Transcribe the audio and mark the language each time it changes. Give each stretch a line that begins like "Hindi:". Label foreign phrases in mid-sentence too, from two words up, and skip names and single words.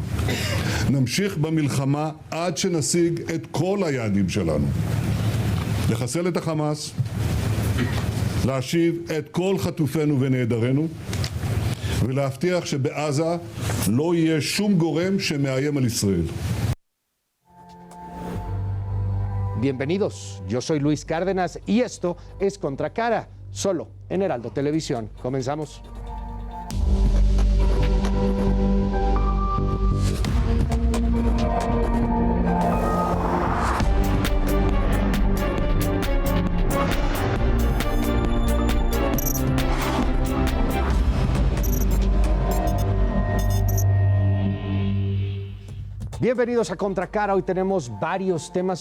Hebrew: נמשיך במלחמה עד שנשיג את כל היעדים שלנו. לחסל את החמאס, להשיב את כל חטופינו ונעדרינו, ולהבטיח שבעזה לא יהיה שום גורם שמאיים על ישראל.
Spanish: Bienvenidos, yo soy Luis Cárdenas y esto es Contracara, solo en Heraldo Televisión. Comenzamos. Bienvenidos a Contracara, hoy tenemos varios temas